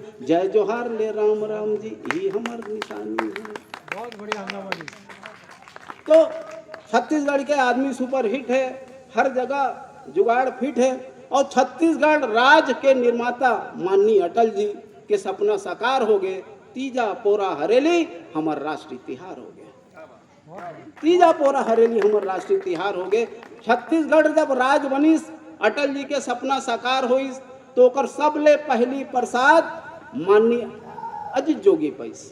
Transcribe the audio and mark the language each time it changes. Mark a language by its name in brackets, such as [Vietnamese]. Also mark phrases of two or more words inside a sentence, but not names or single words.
[Chhattisgarhi] जय जोहार ले राम राम जी, यही हमार निशानी है। बहुत बढ़िया हंगामा। तो छत्तीसगढ़ के आदमी [English] super hit [Chhattisgarhi] है, हर जगह जुगाड़ फिट है। और छत्तीसगढ़ राज्य के निर्माता माननीय अटल जी के सपना साकार हो गए। तीजा पोरा हरेली हमार राष्ट्रीय तिहार हो गया। तीजा पोरा हरेली हमार राष्ट्रीय तिहार हो गए। छत्तीसगढ़ जब राज बनिस, अटल जी के सपना साकार होइस, तो ओकर सबले पहली प्रसाद माननीय अजीत जोगी पैस।